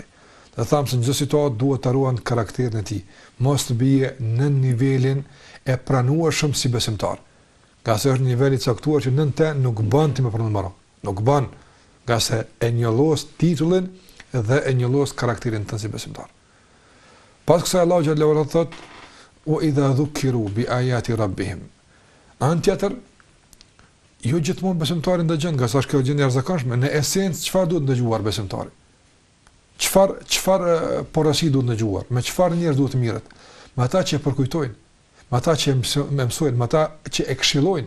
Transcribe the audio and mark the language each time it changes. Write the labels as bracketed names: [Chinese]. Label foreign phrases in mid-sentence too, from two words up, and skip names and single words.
[Albanian] Dhe thamë se në çdo situatë duhet të ruan karakterin e tij, mos të bie në nivelin e pranueshëm si besimtar. Ka se është një nivel i caktuar që nën të nuk bën ti më pranuar. Nuk bën, nga se e njollos titullin dhe e njollos karakterin tënd si besimtar. Pas kësaj Allahu [Arabic] جل وعلا [Albanian] thot: [Arabic] "وإذا ذكروا بآيات ربهم." [Albanian] Anë tjetër, jo gjithmonë besimtari ndëgjon, nga sa është kjo gjendje e jashtëzakonshme. Në esencë çfarë duhet ndëgjuar besimtari? Çfarë porosi duhet ndëgjuar? Me çfarë njerëz duhet të mirët? Me ata që e përkujtojnë, me ata që mësojnë, me ata që e këshillojnë.